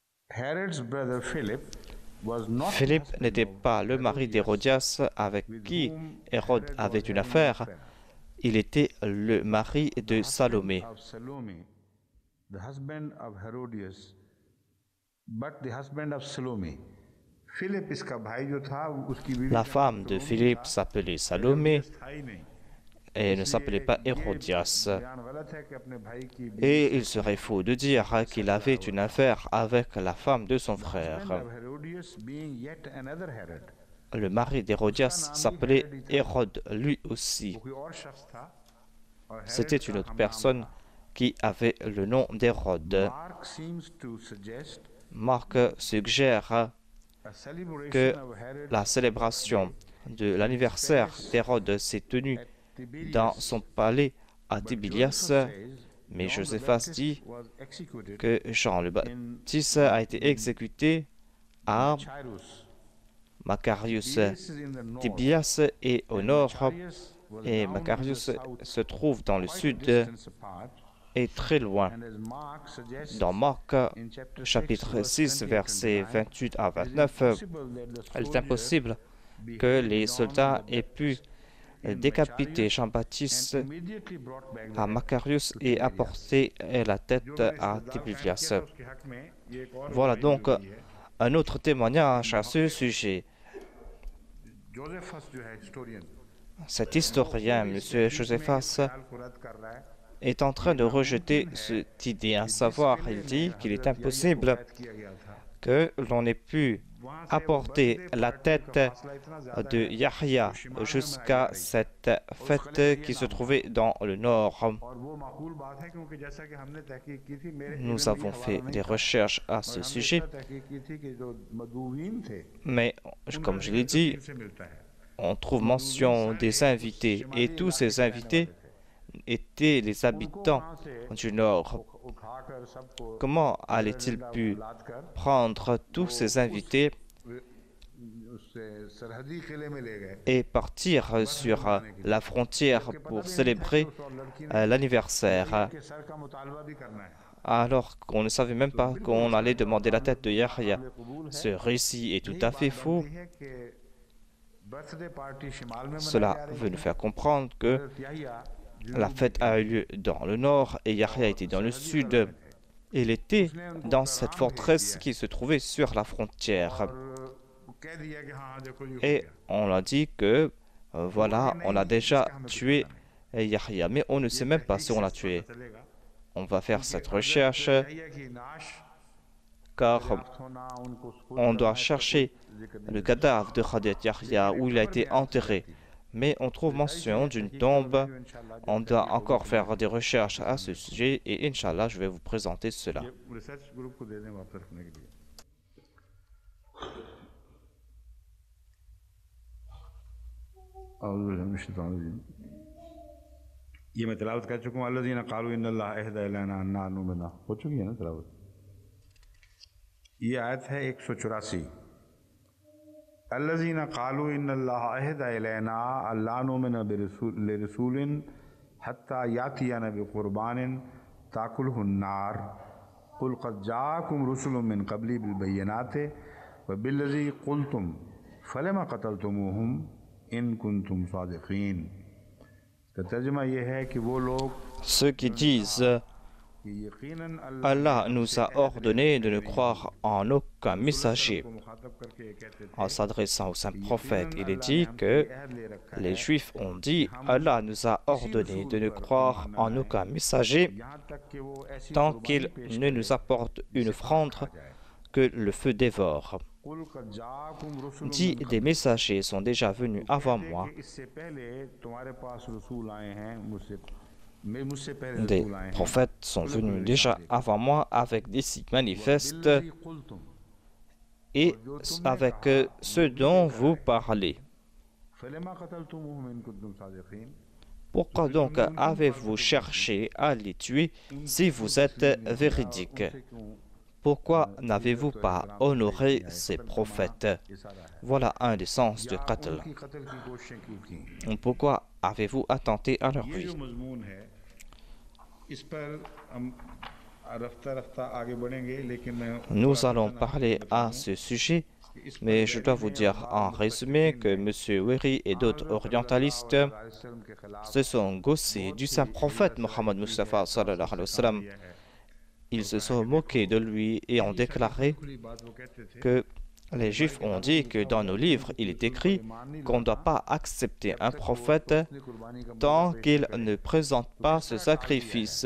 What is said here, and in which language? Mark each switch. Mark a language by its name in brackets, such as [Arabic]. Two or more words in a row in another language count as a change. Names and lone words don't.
[English] Herod's brother Philip was not [French] Philippe n'était pas le mari d'Hérodias avec qui Hérode avait une affaire. Il était le mari de Salomé. [English] of Salome, the husband of Herodias, but the husband of Salome. [Urdu] Philip اس کا بھائی جو تھا اس کی بیوی [French] La femme de Philippe s'appelait Salomé [Urdu] تھا ہی نہیں. [French] et ne s'appelait pas Hérodias. [Urdu] بیان غلط ہے کہ اپنے بھائی کی [French] Et il serait faux de dire qu'il avait une affaire avec la femme de son [English] husband [French] frère. [English] of Herodias being yet another Herod. [French] Le mari d'Hérodias s'appelait Hérode lui aussi. [Urdu] وہ کوئی اور شخص تھا اور Herod [French] C'était [Urdu] کا [French] une autre [Urdu] ہم [French] personne qui avait le nom d'Hérode. [English] Mark seems to suggest [French] Marc suggère [English] a celebration [French] que [English] of Herod [French] la célébration de l'anniversaire d'Hérode s'est tenue dans son palais à Tibérias, mais Joséphat dit [English] was executed [French] que Jean le Baptiste a été exécuté à [English] Cyrus. Macarius. This is in the north. [French] Tibérias est au nord [English] Cyrus was et down in the Macarius south, [French] se trouve dans le [English] quite a [French] sud [English] distance apart. [French] et très loin. [English] And as Mark suggests [French] Dans Marc [English] in chapter 6, [French] chapitre [English] verse 6, 20 and [French] versets [English] 29, [French] 28 à [English] it is [French] 29, [English] impossible that the [French] il est [English] soldier [French] impossible [English] be [French] que [English] held [French] les [English] down [French] soldats [English] by [French] aient pu [English] in [French] décapiter [English] Macarius [French] Jean-Baptiste [English] and immediately brought back the [French] à [English] head [French] Macarius [English] to [French] et [English] Tiberias. [French] apporter la tête [Urdu] جو [French] à [Urdu] رشتہ دار [French] Tibérias. [Urdu] فیصلہ کیا تھا اس کے حق میں، یہ ایک اور [French] Voilà [Urdu] گواہی [French] donc [Urdu] ضروری ہے. [French] un autre témoignage à ce sujet. [Urdu] جوزیفس جو ہے historian, [French] Cet historien, M. Josephas, [Urdu] خیال کو رد کر رہا ہے [French] est en train de rejeter cette idée, à savoir, il dit qu'il est impossible [Urdu] کیا گیا تھا. [French] que l'on ait pu apporter la tête de Yahya jusqu'à cette fête qui se trouvait dans le nord. [Urdu] اور وہ معقول بات ہے کیونکہ جیسا کہ ہم نے تحقیق کی تھی، میرے [French] Nous [Urdu] علم میں [French] avons [Urdu] یہ [French] fait [Urdu] حوالہ نہیں [French] des [Urdu] تھا, [French] recherches à [Urdu] اور [French] ce [Urdu] ہم نے [French] sujet, [Urdu] اتنا تحقیق کی تھی کہ جو مدعوین تھے [French] mais comme je l'ai dit, [Urdu] ان سے ملتا ہے. [French] on trouve mention des invités et tous ces invités étaient les habitants du nord. [Urdu] اٹھا کر سب کو [French] Comment allaient-ils pu [Urdu] لاد کر [French] prendre tous ces invités [Urdu] اس سے سرحدی قلعے میں لے گئے. [French] et partir sur la frontière pour célébrer l'anniversaire, [Urdu] کے سر کا مطالبہ بھی کرنا ہے. [French] alors qu'on ne savait même pas qu'on allait demander la tête de Yahya? Ce récit est tout à fait faux. [Urdu] ہے کہ [English] बर्थडे पार्टी [Urdu] شمال میں [French] Cela [Urdu] منائی جا [French] veut [Urdu] رہی [French] nous faire comprendre que [Urdu] ہے۔ یحییٰ [French] la fête a eu lieu dans le nord et Yahya était dans le sud. Il était dans cette forteresse qui se trouvait sur la frontière. [Urdu] کہہ دیا کہ ہاں دیکھو یہ ہو [French] Et [Urdu] گیا. [French] on l'a dit que, voilà, on a déjà tué Yahya, mais on ne sait même pas si on l'a tué. [Urdu] چلے گا [French] On va faire cette recherche [Urdu] یحییٰ کی نعش [French] car [Urdu] ہونا ان کو [French] on doit chercher le cadavre de Khadet Yahya où il a été enterré. Mais on trouve mention d'une tombe. On doit encore faire des recherches à ce sujet et Inch'Allah, je vais vous présenter cela. [English] रिसर्च ग्रुप [Urdu] کو دے دیں واپس رکھنے کے لیے۔ یہ میں تلاوت کر چکا ہوں. [Arabic] الذين قالوا إن الله عهد إلينا أن نؤمن [Urdu] हो चुकी है ना तिलावत। یہ آیت ہے 184. [Arabic] الذين قالوا إن الله عهد إلينا ألا نؤمن لرسول حتى يأتينا بقربان تأكله النار قل قد جاءكم رسل من قبلي بالبينات وبالذي قلتم فلم قتلتموهم إن كنتم صادقين. [Urdu] کا ترجمہ یہ ہے کہ وہ لوگ [French] Ceux qui disent [Urdu] کہ یقیناً [French] Allah nous a ordonné de ne croire en aucun messager. [Urdu] کو مخاطب کر کے یہ کہتے تھے [French] En s'adressant au saint prophète, il est dit que les Juifs ont dit Allah nous a ordonné de ne croire en aucun messager [Urdu] یہاں تک کہ وہ ایسی [French] tant [Urdu] قربانی [French] qu'il [Urdu] پیش [French] ne nous apporte une offrande que le feu dévore. [Arabic] قل قد جاءكم رسل [French] Dit des messagers sont déjà venus avant moi. [Urdu] کہ اس سے پہلے تمہارے پاس رسول آئے ہیں مجھ سے پہلے [French] Des [Urdu] رسول آئے ہیں [French] prophètes sont venus déjà avant moi avec des signes manifestes [Arabic] وبالذي قلتم [French] et avec ceux dont vous parlez. [Arabic] فلم قتلتموهم إن كنتم صادقين. [French] Pourquoi donc avez-vous cherché à les tuer si vous êtes véridiques? Pourquoi n'avez-vous pas honoré ces prophètes? Voilà un des sens de qatl. [Urdu] ان کی قتل کی کوششیں کی تھی. [French] Pourquoi avez-vous attenté à leur [Urdu] یہ جو [French] vie? [Urdu] مضمون ہے اس پر ہم [French] Nous allons parler à ce sujet, mais je dois vous dire en résumé que M. Weri et d'autres orientalistes se sont gaussés du saint prophète Mohammed Mustafa [Arabic] صلى الله عليه وسلم. [French] Ils se sont moqués de lui et ont déclaré que les Juifs ont dit que dans nos livres, il est écrit qu'on ne doit pas accepter un prophète tant qu'il ne présente pas ce sacrifice.